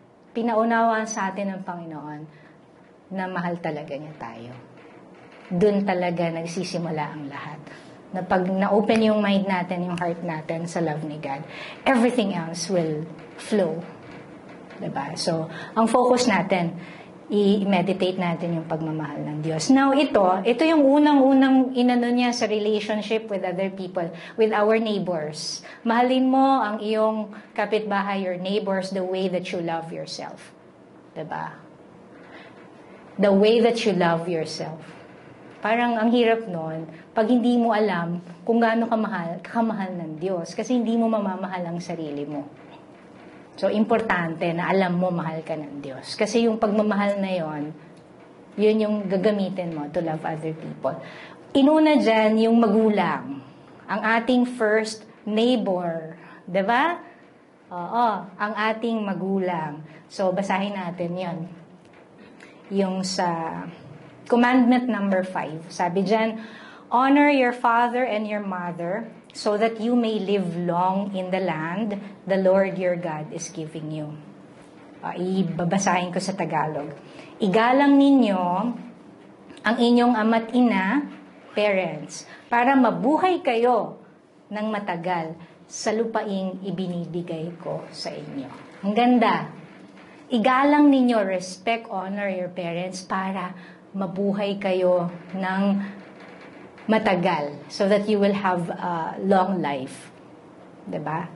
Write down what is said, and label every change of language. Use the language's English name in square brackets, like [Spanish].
[Filipino] Pinaunawaan sa atin ng Panginoon na mahal talaga niya tayo. Doon talaga nagsisimula ang lahat. Na pag na-open yung mind natin, yung heart natin sa love ni God, [English] everything else will flow. [Filipino] Diba? So, ang focus natin, i-meditate natin yung pagmamahal ng Diyos. Now, ito yung unang-unang inano niya sa relationship [English] with other people, with our neighbors. [Filipino] Mahalin mo ang iyong kapitbahay, [English] your neighbors, the way that you love yourself. [Filipino] Diba? [English] The way that you love yourself. [Filipino] Parang ang hirap nun, pag hindi mo alam kung gaano kamahal ng Diyos, kasi hindi mo mamamahal ang sarili mo. So, importante na alam mo mahal ka ng Diyos. Kasi yung pagmamahal na yon, yun yung gagamitin mo [English] to love other people. [Filipino] Inuna dyan yung magulang. Ang ating first neighbor. Diba? Oo, ang ating magulang. So, basahin natin yon. Yung sa commandment number 5. Sabi dyan, [English] honor your father and your mother, so that you may live long in the land the Lord your God is giving you. [Filipino] Ibabasahin ko sa Tagalog. Igalang ninyo ang inyong ama't ina, parents, para mabuhay kayo ng matagal sa lupaing ibinibigay ko sa inyo. Ang ganda. Igalang ninyo, [English] respect, honor your parents [Filipino] para mabuhay kayo ng matagal, [English] so that you will have a long life. [Filipino] Diba?